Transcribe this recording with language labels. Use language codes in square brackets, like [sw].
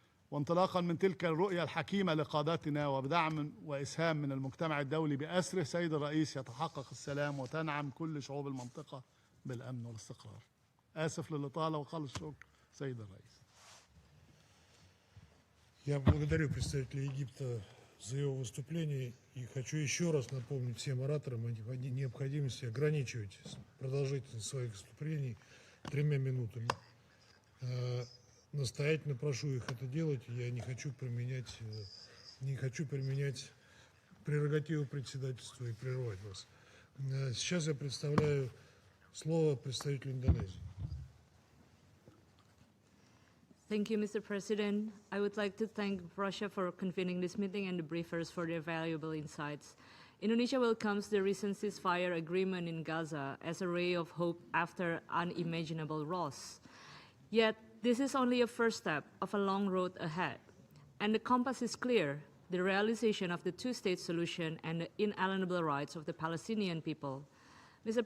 [ar] وانطلاقا من تلك الرؤية الحكيمة لقادتنا وبدعم وإسهام من المجتمع الدولي بأسره، سيد الرئيس، يتحقق السلام وتنعم كل شعوب المنطقة بالأمن والاستقرار. آسف للإطالة وخالص الشكر سيد الرئيس. [ru] Я благодарю представителя Египта за его выступление и хочу еще раз напомнить всем ораторам о необходимости ограничивать продолжительность своих выступлений 3 минутами. Настоятельно прошу их это делать. Я не хочу применять прерогативу председательства и прерывать вас. Сейчас я предоставляю слово представителю Индонезии. [en] Thank you, Mr. President. I would like to thank Russia for convening this meeting and the briefers for their valuable insights. Indonesia welcomes the recent ceasefire agreement in Gaza as a ray of hope after unimaginable loss. Yet, this is only a first step of a long road ahead, and the compass is clear: the realization of the two-state solution and the inalienable rights of the Palestinian people. Mr.